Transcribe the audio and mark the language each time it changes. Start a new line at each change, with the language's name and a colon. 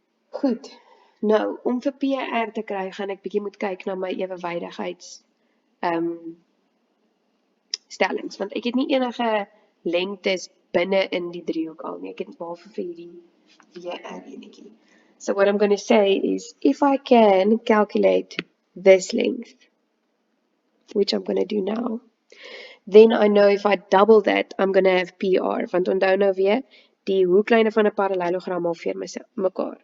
Afrikaans: Goed. Nou, om vir PR te kry, gaan ek bietjie moet kyk na my ewewydigheids stellings, want ek het nie enige lengtes binne in die driehoek al nie. Ek het behalwe vir hierdie WR enetjie.
English: So what I'm going to say is, if I can calculate this length, which I'm going to do now, then I know if I double that, I'm going to have PR.
Afrikaans: Want onthou nou weer, die hoeklyne van 'n parallelogram halveer mekaar.